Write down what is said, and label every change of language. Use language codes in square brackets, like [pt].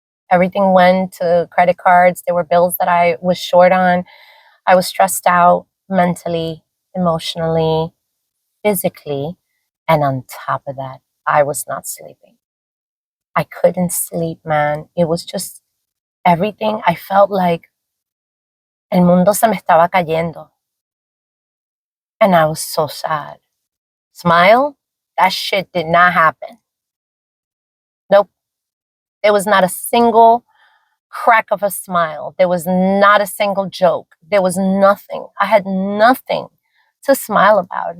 [en] Everything went to credit cards. There were bills that I was short on. I was stressed out mentally, emotionally, physically, and on top of that, I was not sleeping. I couldn't sleep, man. It was just everything. [es] I felt like el mundo se me estaba cayendo. [en] And I was so sad. Smile? That shit did not happen. Nope. There was not a single crack of a smile. There was not a single joke. There was nothing. I had nothing to smile about.